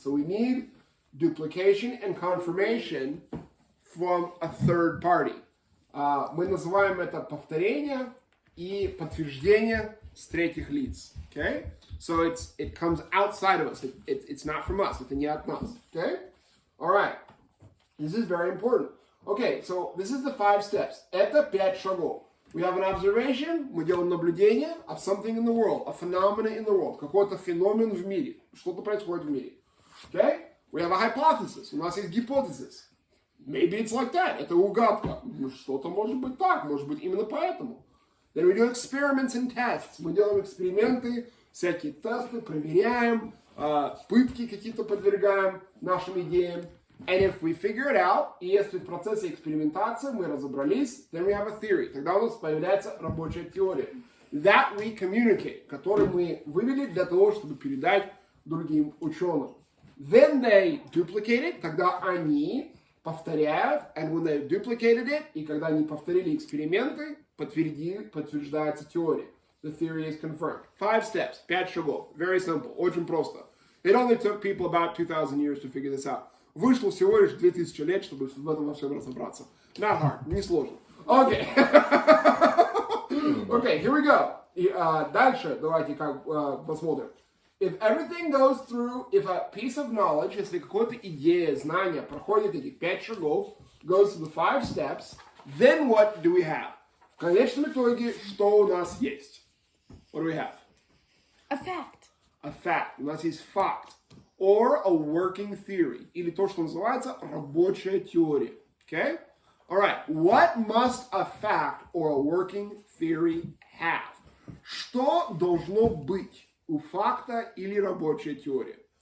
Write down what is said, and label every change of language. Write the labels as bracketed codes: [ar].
[en] So we need duplication and confirmation from a third party. [ru] Мы называем это повторение и подтверждение с третьих лиц. [en] Okay? So it comes outside of us. It's not from us. [ru] Это не от нас. [en] Okay? All right. This is very important. Okay, so this is the 5 steps. [ru] Это 5 шагов. [en] We have an observation, [ru] мы делаем наблюдение [en] of something in the world, a phenomenon in the world, [ru] какой-то феномен в мире, что-то происходит в мире. [en] Okay? We have a hypothesis, [ru] у нас есть гипотезис. [en] Maybe it's like that, [ru] это угадка. Что-то может быть так, может быть именно поэтому. [en] Then we do experiments and tests. [ru] Мы делаем эксперименты, всякие тесты, проверяем, пытки какие-то подвергаем нашим идеям. [en] And if we figure it out, [ru] и если в процессе экспериментации мы разобрались, [en] then we have a theory. [ru] Тогда у нас появляется рабочая теория. [en] That we communicate, [ru] которую мы вывели для того, чтобы передать другим ученым. [en] Then they duplicate it, [ru] тогда они повторяют, [en] and when they duplicated it, [ru] и когда они повторили эксперименты, подтверждается теория. [en] The theory is confirmed. 5 steps, [ru] 5 шагов. [en] Very simple, [ru] очень просто. [en] It only took people about 2,000 years to figure this out. [ru] Вышло всего лишь 2000 лет, чтобы в этом во всем разобраться. [en] Not hard, [ru] не сложно. [en] Okay. Okay, here we go. [ru] И дальше давайте посмотрим. [en] If everything goes through, if a piece of knowledge, [ru] если какая-то идея, знание проходит этих 5 шагов, [en] goes through the 5 steps, then what do we have? [ru] В конечном итоге, что у нас есть? [en] What do we have? A fact. A fact. [ru] У нас есть факт. [en] Or a working theory. [ru] Или то, что называется рабочая теория. [en] Okay? Alright. What must a fact or a working theory have? [ru] Что должно быть у факта или рабочая теория?